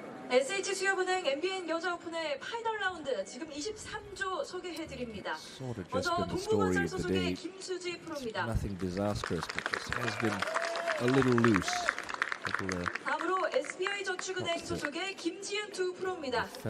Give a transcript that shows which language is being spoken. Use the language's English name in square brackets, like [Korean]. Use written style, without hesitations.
[Korean] SH 수협은행 MBN 여자 오픈의 파이널 라운드 지금 23조 소개해드립니다. 먼저 동부건설 소속의 김수지 프로입니다. [English] Nothing disastrous, but just has been a little loose. [Korean] 다음으로 SBI 저축은행 소속의 김지은 두 프로입니다.